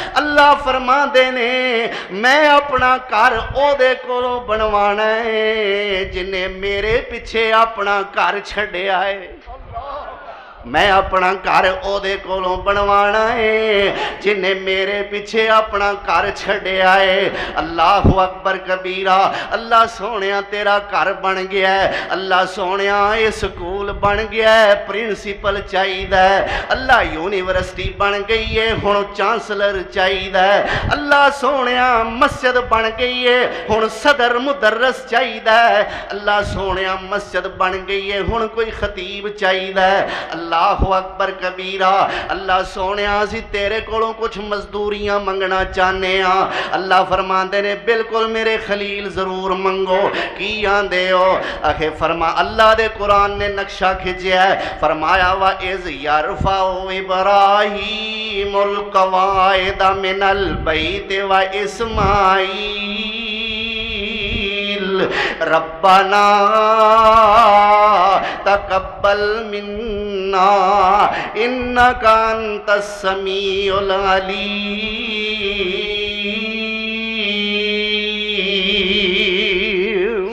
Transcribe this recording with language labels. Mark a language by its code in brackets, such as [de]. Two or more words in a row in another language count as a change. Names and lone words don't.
[pa] ਅੱਲ੍ਹਾ ਫ਼ਰਮਾਂਦੇ ਨੇ ਮੈਂ ਆਪਣਾ ਘਰ ਓਦੇ ਕੋਲੋਂ ਬਣਵਾਣਾ ਹੈ ਜਿਨ੍ਹੇ ਮੇਰੇ ਪਿੱਛੇ ਆਪਣਾ ਘਰ ਛੱਡਿਆ ਹੈ। ਮੈਂ ਆਪਣਾ ਘਰ ਓਦੇ ਕੋਲੋਂ ਬਣਵਾਣਾ ਹੈ ਜਿਨ੍ਹੇ ਮੇਰੇ ਪਿੱਛੇ ਆਪਣਾ ਘਰ ਛੱਡਿਆ ਹੈ। [ar] الله أكبر كبيرا. [pa] ਅੱਲ੍ਹਾ ਸੋਹਣਿਆ ਤੇਰਾ ਘਰ ਬਣ ਗਿਆ ਹੈ। ਅੱਲ੍ਹਾ ਸੋਹਣਿਆ ਇਹ ਸਕੂਲ ਬਣ ਗਿਆ ਹੈ, ਪ੍ਰਿੰਸੀਪਲ ਚਾਹੀਦਾ, ਅੱਲ੍ਹਾ ਯੂਨੀਵਰਸਿਟੀ ਬਣ ਗਈ ਹੈ, ਹੁਣ ਚਾਂਸਲਰ ਚਾਹੀਦਾ, ਅੱਲ੍ਹਾ ਸੋਹਣਿਆ ਮਸਜਿਦ ਬਣ ਗਈ ਹੈ, ਹੁਣ ਸਦਰ ਮੁਦੱਰਸ ਚਾਹੀਦਾ, ਅੱਲ੍ਹਾ ਸੋਹਣਿਆ ਮਸਜਿਦ ਬਣ ਗਈ ਹੈ, ਹੁਣ ਕੋਈ ਖ਼ਤੀਬ ਚਾਹੀਦਾ। [ar] الله أكبر كبيرا. [pa] ਅੱਲ੍ਹਾ ਸੋਹਣਿਆ ਅਸੀਂ ਤੇਰੇ ਕੋਲੋਂ ਕੁਝ ਮਜ਼ਦੂਰੀਆਂ ਮੰਗਣਾ ਚਾਹੁੰਦੇ ਹਾਂ। ਅੱਲ੍ਹਾ ਫ਼ਰਮਾਉਂਦੇ ਨੇ ਬਿਲਕੁਲ ਮੇਰੇ ਖ਼ਲੀਲ ਜ਼ਰੂਰ ਮੰਗੋ। ਕੀ ਆਂਦੇ ਹੋ? ਆਖੇ ਫ਼ਰਮਾ ਅੱਲ੍ਹਾ ਦੇ ਕੁਰਆਨ ਨੇ ਨਕਸ਼ਾ ਖਿੱਚਿਆ ਹੈ, ਫ਼ਰਮਾਇਆ [ar] وإذ يرفع إبراهيم القواعد من البيت وإسماعيل ربنا تقبل منا إنك أنت السميع العليم.